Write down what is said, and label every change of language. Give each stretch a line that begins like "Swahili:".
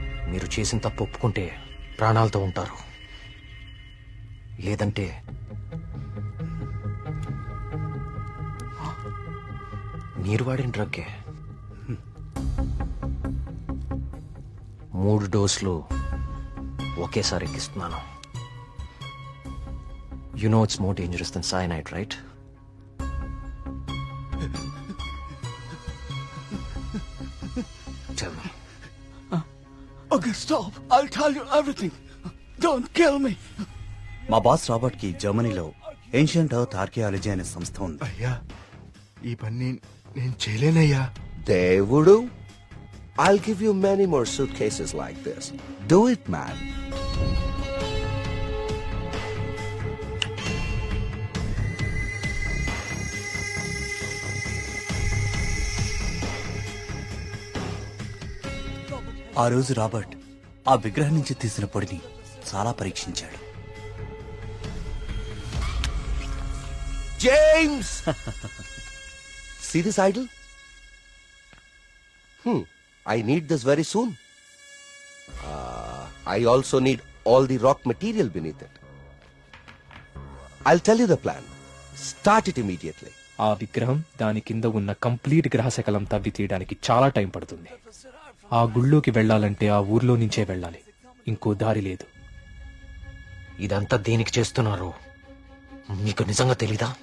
Telugu: మీరు చేసిన తప్పు ఒప్పుకుంటే ప్రాణాలతో ఉంటారు, లేదంటే మీరు వాడిన డ్రగ్గే 3 డోసులు ఒకేసారి ఎక్కిస్తున్నాను.
English: You know it's more dangerous than cyanide, right? Tell me. Okay, stop. I'll tell you everything. Don't kill me.
Telugu: మా బాస్ రాబర్ట్ కి జర్మనీలో ఏన్షియంట్ ఎర్త్ ఆర్కియాలజీ అనే సంస్థ ఉంది. అయ్యా, ఈ పని నేను చేయలేనయ్యా.
English: దేవుడు, I'll give you many more suitcases like this. Do it, man.
Telugu: ఆ రోజు రాబర్ట్ ఆ విగ్రహం నుంచి తీసిన పొడిని చాలా పరీక్షించాడు.
English: James! See this idol? I need this very soon. I also need all the rock material beneath it. I'll tell you the plan. Start it immediately.
Telugu: ఆ విగ్రహం దాని కింద ఉన్న కంప్లీట్ గ్రహశకలం తవ్వి తీయడానికి చాలా టైం పడుతుంది. ఆ గుళ్ళోకి వెళ్ళాలంటే ఆ ఊర్లో నుంచే వెళ్ళాలి, ఇంకో దారి లేదు. ఇదంతా దేనికి చేస్తున్నారు మీకు నిజంగా తెలీదా?